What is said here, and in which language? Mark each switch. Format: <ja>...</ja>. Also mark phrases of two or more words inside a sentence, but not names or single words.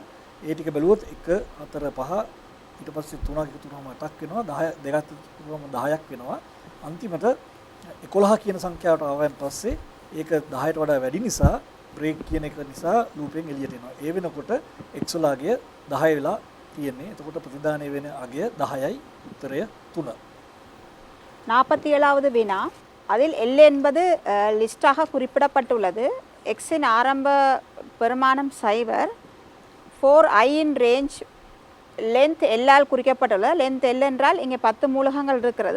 <si>ඒ ටික බැලුවොත් 1 4 5 ඊට පස්සේ 3ක් එකතු වුණාම 8ක් වෙනවා 10 දෙකක් එකතු වුණාම 10ක් වෙනවා. අන්තිමට 11 කියන සංඛ්‍යාවට ආවයන් පස්සේ ඒක 10ට වඩා වැඩි නිසා බ්‍රේක් කියන එක නිසා ලූපෙන් එළියට එනවා. ඒ වෙනකොට x වල අගය 10 වෙලා තියෙන්නේ. එතකොට ප්‍රතිදානය වෙන අගය 10යි උත්තරය 3.</si> <ta>47வது வினா அதில் L என்பது லிஸ்டாக குறிப்பிடப்பட்டுள்ளது. எக்ஸின் ஆரம்ப பெருமானம் சைவர் 4i இன்</ta> <en>range length</en> <ta>எல்லால் குறிக்கப்பட்டுள்ள லென்த் எல் என்றால் இங்கே 10 மூலகங்கள் இருக்கிறது.</ta>